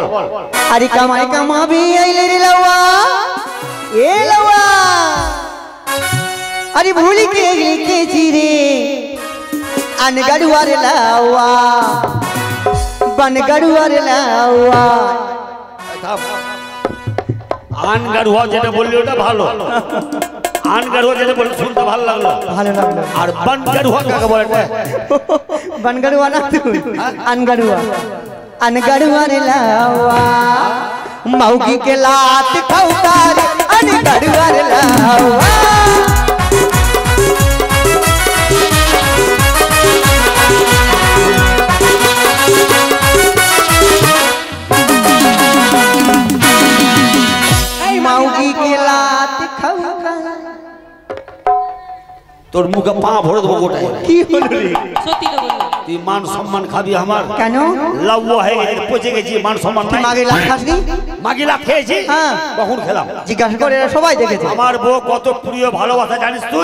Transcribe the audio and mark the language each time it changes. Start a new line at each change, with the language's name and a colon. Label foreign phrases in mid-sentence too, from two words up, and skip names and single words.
Bangla: আরে কামাই কামাবি আইলে রে লাউয়া, এ লাউয়া, আরে ভুলি কে লিখেছি রে আনগাড়ুয়ার লাউয়া, বানগাড়ুয়ার লাউয়া। আনগাড়ুয়া যেটা বললি ওটা ভালো, আনগাড়ুয়া যেটা বললি শুনতে ভালো লাগলো। ভালো লাগলো। আর বানগাড়ুয়া কাকে বলে? বানগাড়ুয়া না তুই, আনগাড়ুয়া।
Maithili: अनगढ़ुआर लावा मौगी के लात खौकार अनगढ़ुआर लावा मौगी के लात खौकार
Bangla: তোর মুখে পা ভরে দেবো গোটায়। কি হলো রে? সত্যি তো বললাম। তুই মান সম্মান খাবি আমার? কেন? লাউয়া হয়ে গেছে, পচে গেছি, মান সম্মান নাই। মাগে লাখ খাসনি? মাগি লাখ খেয়েছি? হ্যাঁ। কখন খেলাম? জিজ্ঞাসা করে এরা সবাই দেখেছে। আমার বউ কত প্রিয় ভালোবাসা জানিস তুই?